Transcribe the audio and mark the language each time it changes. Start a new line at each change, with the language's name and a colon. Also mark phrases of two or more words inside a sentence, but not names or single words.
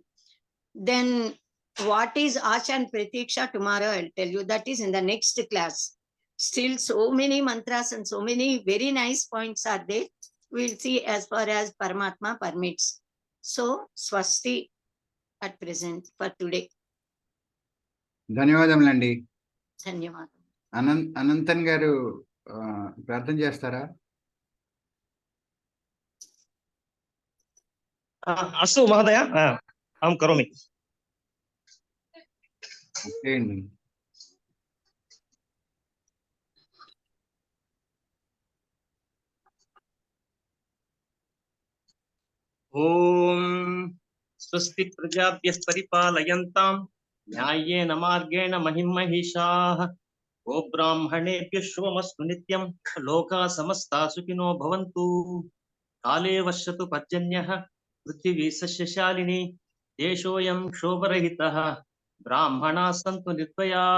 English: Then what is Asha and Pratiksha? Tomorrow I'll tell you. That is in the next class. Still so many mantras and so many very nice points are there. We'll see as far as Paramatma permits. So, Swasti at present for today.
Telugu: ధన్యవాదములండి. ధన్యవాదాలు. అనంతన్ గారు ప్రార్థన చేస్తారా?
Sanskrit: अस्तु महोदय, अहं करोमि.
Telugu: చేయండి.
Sanskrit: ఓం స్వస్తి ప్రజాభ్యః పరిపాలయంతాం న్యాయేన మార్గేణ మహిమహీషాః. ఓ బ్రాహ్మణేభ్యః శుభమస్తు నిత్యం. లోకా సమస్తా సుఖినో భవంతు. కాలే వర్షతు పర్జన్యః పృథివీ సస్యశాలినీ. దేశోऽयं క్షోభరహితः. బ్రాహ్మణాः సంతు నిర్భయాः.